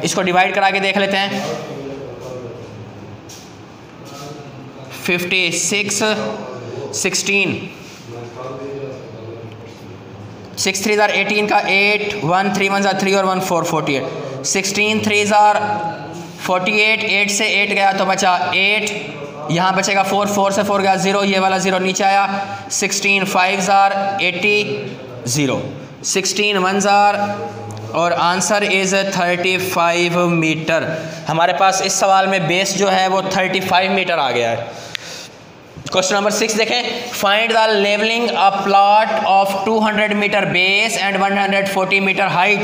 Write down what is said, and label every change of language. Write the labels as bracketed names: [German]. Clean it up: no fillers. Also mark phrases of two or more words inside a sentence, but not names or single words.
[Hindi] इसको डिवाइड करा के देख लेते हैं 56 16 6 [English] 3s are [Hindi] 18 का 8, 1 3 [English] 1s are [Hindi] 3 और 1 4 48, 16 [English] 3s are [Hindi] 48, 8 से 8 गया तो बचा 8, यहाँ बचेगा 4, 4 से 4 गया 0, ये वाला 0 नीचे आया, 16 [English] 5s are [Hindi] 80 0, 16 [English] 1s are [Hindi] और [English] answer is [Hindi] 35 मीटर। हमारे पास इस सवाल में बेस जो है वो 35 मीटर आ गया है। [English] question number 6 देखें, find the levelling a plot of 200 metre base and 140 metre height।